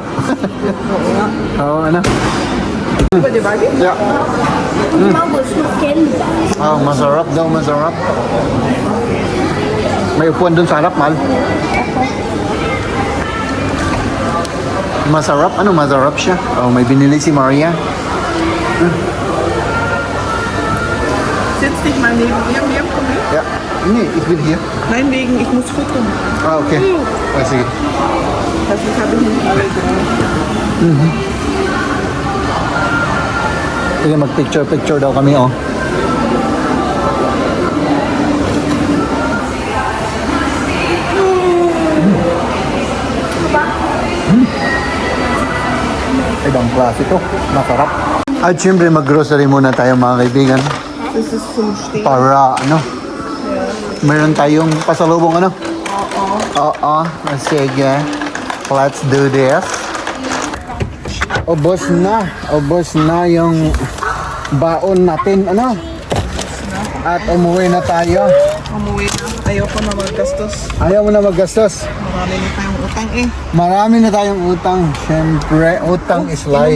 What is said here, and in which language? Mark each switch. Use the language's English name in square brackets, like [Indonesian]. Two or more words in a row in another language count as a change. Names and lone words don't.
[Filipino] Oo, ano? Yeah. Masarap daw, masarap. May upuan dun sa harap, mahal. Masarap? Ano masarap siya? May binili si Maria. [German] Sitzt dich mal neben mir, komm her. Ja. Nee, ich will hier. Nein, ich muss gucken. [Filipino] Okay. Sige. [German] Das habe ich nicht alle. [Filipino] Sige, mag-picture daw kami, Ibang klase to. Masarap. At syempre, mag-grocery muna tayo, mga kaibigan. [German] Das ist zum Stehen. [Filipino] Para, meron tayong pasalubong, Oo. Sige. [English] Let's do this. [Filipino] Ubos na yung baon natin, At umuwi na tayo. Umuwi na. Ayoko na maggastos. Ayaw mo na maggastos. Marami na tayong utang Marami na tayong utang. Siyempre, utang [English] is life.